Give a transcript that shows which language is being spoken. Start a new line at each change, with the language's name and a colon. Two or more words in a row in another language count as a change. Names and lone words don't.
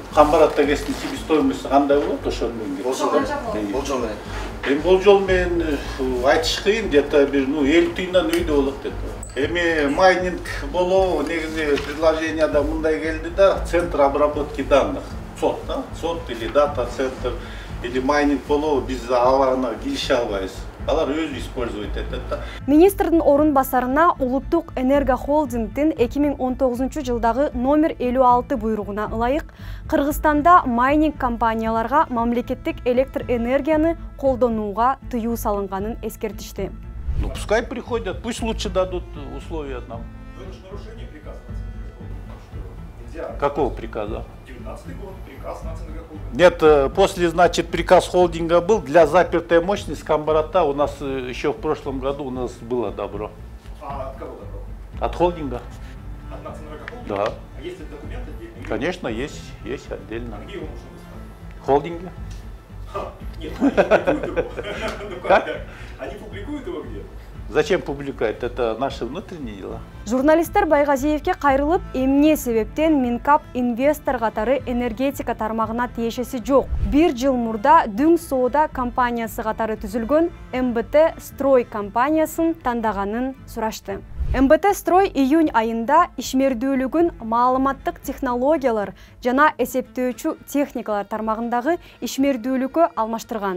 Kyrgyz: Камбарата ГЭСтин себестоимости кандай болот ошону менен? Болжол менен. Болжол менен айтыш кыйын, где-то бир 50 тыйындан өйдө болот деп. Эми майнинг болобу, негизи предложенияда мындай келди да,
Russian: центр обработки данных.
Kyrgyz: СОТ, да?
Russian: СОТ или дата-центр или
Kyrgyz: майнинг болобу, биз аларына киреше албайбыз. Алар өзү использовать этет да. Министрдин орун басарына Улуттук энергохолдингдин 2019 жылдагы номер 56 буйругуна ылайык Кыргызстанда майнинг компанияларга мамлекеттик электр энергияны колдонууга тыюу салынганын эскертишти.
Russian: Ну пускай приходят, пусть лучше дадут условия нам. Это же нарушение приказа. Какого приказа? 19-й год, приказ Нацэнергохолдинга. Нет, после, значит, приказ холдинга был для запертой мощности Камбарата. У нас еще в прошлом году у нас было добро. А от кого добро? От холдинга. От Нацэнергохолдинга? Да. А есть ли документы отдельные? Конечно, есть отдельно. А где его можно достать? В холдинге. Нет, они публикуют его. Как? Они публикуют его где? Зачем публиковать? Это наши внутренние дела.
Kyrgyz: Журналисттер Байгазиевке кайрылып, эмне себептен Минкап инвестор катары энергетика тармагына тиешеси жок. 1 жыл мурда Дүң Соода компаниясы катары түзүлгөн МБТ Строй компаниясын тандаганын сурашты. МБТ Строй июнь айында ишмердүүлүгүн маалыматтык технологиялар жана эсептөөчү техникалар тармагындагы ишмердүүлүккө алмаштырган.